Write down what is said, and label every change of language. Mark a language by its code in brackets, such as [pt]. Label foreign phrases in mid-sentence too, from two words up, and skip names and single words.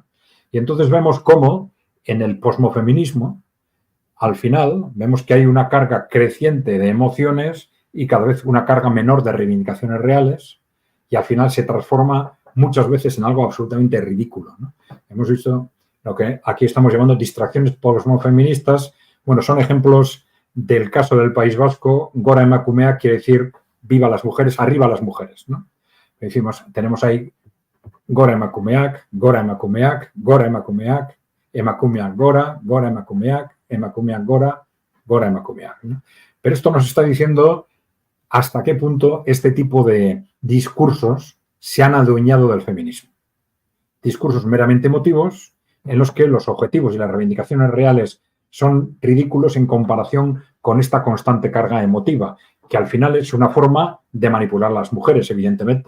[es] Y entonces vemos cómo en el posmofeminismo, al final, vemos que hay una carga creciente de emociones y cada vez una carga menor de reivindicaciones reales, y al final se transforma muchas veces en algo absolutamente ridículo, ¿no? Hemos visto lo que aquí estamos llamando distracciones posmofeministas. Bueno, son ejemplos del caso del País Vasco. [eu] Gora emakumeak [es] quiere decir viva las mujeres, arriba las mujeres, ¿no? Decimos, tenemos ahí [eu] gora emakumeak, gora emakumeak, gora emakumeak, emakumeak gora, gora emakumeak gora, gora emakumeak, [es] ¿no? Pero esto nos está diciendo hasta qué punto este tipo de discursos se han adueñado del feminismo. Discursos meramente emotivos en los que los objetivos y las reivindicaciones reales son ridículos en comparación con esta constante carga emotiva, que al final es una forma de manipular a las mujeres, evidentemente.